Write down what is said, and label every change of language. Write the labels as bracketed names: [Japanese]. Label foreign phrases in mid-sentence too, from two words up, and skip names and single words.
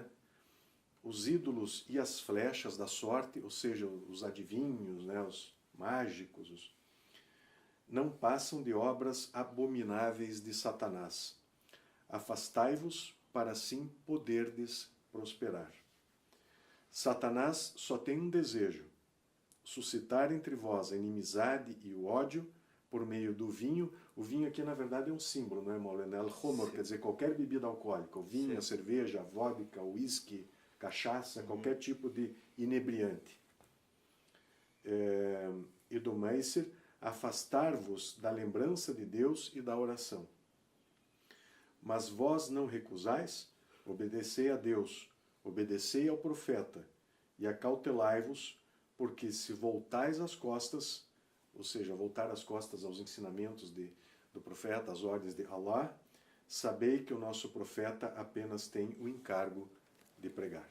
[Portuguese] Os ídolos e as flechas da sorte, ou seja, os adivinhos, né, os mágicos, não passam de obras abomináveis de Satanás. Afastai-vos para assim poderdes prosperar. Satanás só tem um desejo: suscitar entre vós a inimizade e o ódio por meio do vinho. O vinho aqui, na verdade, é um símbolo, não é, Maulana? Al-Khomr, quer dizer, qualquer bebida alcoólica. O vinho, a cerveja, a vodka, o whisky, cachaça, qualquer tipo de inebriante. E do Maisir, afastar-vos da lembrança de Deus e da oração. Mas vós não recusais, obedecei a Deus, obedecei ao profeta, e acautelai-vos, porque se voltais as costas, ou seja, voltar as costas aos ensinamentos do profeta, às ordens de Allah, sabei que o nosso profeta apenas tem o encargo de pregar.